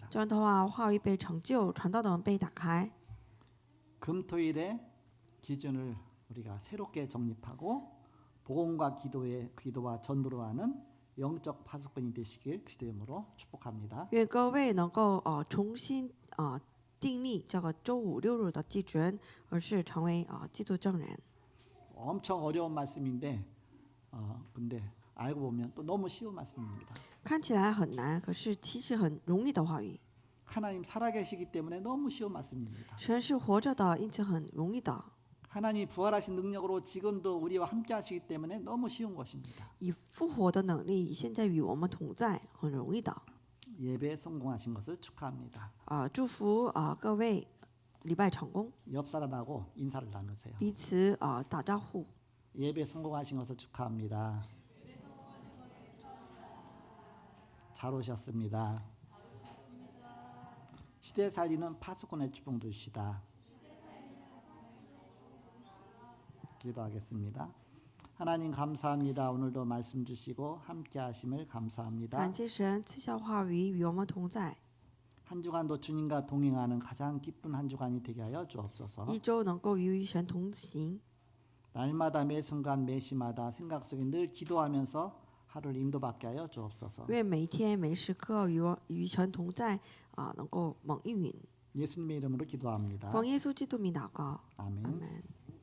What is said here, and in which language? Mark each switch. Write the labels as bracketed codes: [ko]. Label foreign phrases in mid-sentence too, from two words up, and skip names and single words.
[zh] 这样的话，话语被成就，传道的门被打开。 [ko] 금토일의 기준을 우리가 새롭게 정립하고 복음과 기도와 전도로 하는 영적 파수꾼이 되시길 그리스도의 이름으로 축복합니다. [zh] 愿各位能够重新定立这个周5、6日的基准，而是成为基督证人。 [ko] 엄청 어려운 말씀인데 근데 알고 보면 또 너무 쉬운 말씀입니다. [zh] 看起来很难，可是其实很容易的话语。 [ko] 하나님 살아계시기 때문에 너무 쉬운 말씀입니다. [zh] 神是活着的，因此很容易的。 [ko] 하나님이 부활하신 능력으로 지금도 우리와 함께 하시기 때문에 너무 쉬운 것입니다. [zh] 以复活的能力，现在与我们同在，很容易的。 [ko] 예배 성공하신 것을 축하합니다. [zh] 祝福各位礼拜成功， [ko] 옆 사람하고 인사를 나누세요. [zh] 彼此打招呼。 [ko] 예배 성공하신 것을 축하합니다. 잘 오셨습니다. 시대 살리는 파수꾼의 축복 누리시다. 기도하겠습니다. 하나님 감사합니다. 오늘도 말씀 주시고 함께 하심을 감사합니다. [zh] 感谢神赐下话语与我们同在， [ko] 한 주간도 주님과 동행하는 가장 기쁜 한 주간이 되게 하여 주옵소서. [zh] 一周能够与神同行， [ko] 날마다 매 순간 매 시마다 생각 속에 늘 기도하면서 하루를 인도받게 하여 주옵소서. [zh] 愿每一天每时刻与神同在能够蒙应允。 [ko] 예수님의 이름으로 기도합니다. [zh] 奉耶稣基督名祷告， [ko] 아멘. [zh] 阿门。